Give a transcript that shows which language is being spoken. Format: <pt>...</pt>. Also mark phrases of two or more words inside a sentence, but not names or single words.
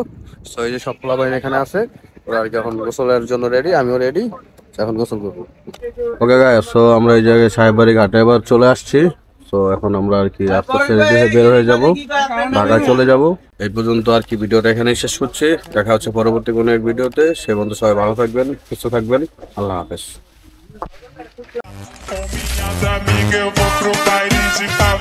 <bn>সো এই যে সব পোলাপাইন এখানে আছে, ওরা আর কি এখন গোসলের জন্য রেডি, আমিও রেডি, এখন গোসল করবো।</bn> <en>okay guys,</en> <bn>সো আমরা এই জায়গায় সাহেববাড়ি ঘাটে এবার চলে আসছি। তো এখন আমরা আর কি আস্তে আস্তে রেডি হয়ে বের হয়ে যাবো, ঢাকায় চলে যাব। এই পর্যন্ত আর কি ভিডিওটা এখানেই শেষ করছি। দেখা হচ্ছে পরবর্তী কোনো এক ভিডিওতে। সে পর্যন্ত সবাই ভালো থাকবেন, সুস্থ থাকবেন। আল্লাহ হাফেজ।</bn> <pt>Com minhas amigas eu vou pro baile de</pt>